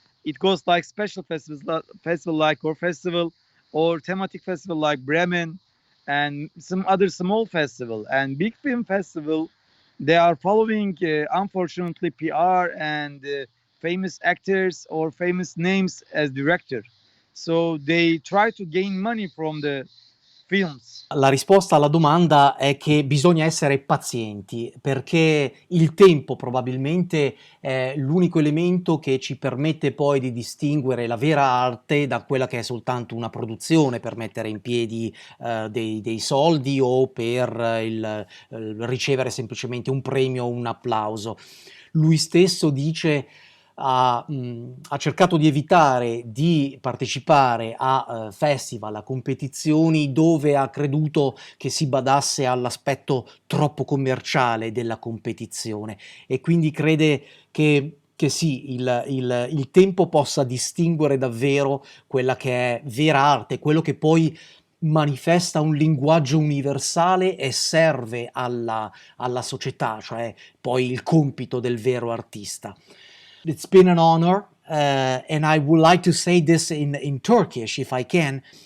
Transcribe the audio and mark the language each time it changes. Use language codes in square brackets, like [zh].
[en] It goes like special festival like Core Festival or thematic festival like Bremen and some other small festival. And big film festival, they are following unfortunately PR and famous actors or famous names as director. So they try to gain money from the films. [it] La risposta alla domanda è che bisogna essere pazienti, perché il tempo probabilmente è l'unico elemento che ci permette poi di distinguere la vera arte da quella che è soltanto una produzione per mettere in piedi dei soldi o per ricevere semplicemente un premio o un applauso. Lui stesso dice ha cercato di evitare di partecipare a festival, a competizioni dove ha creduto che si badasse all'aspetto troppo commerciale della competizione e quindi crede che sì, il tempo possa distinguere davvero quella che è vera arte, quello che poi manifesta un linguaggio universale e serve alla società, cioè poi il compito del vero artista. [en] It's been an honor, and I would like to say this in Turkish, if I can.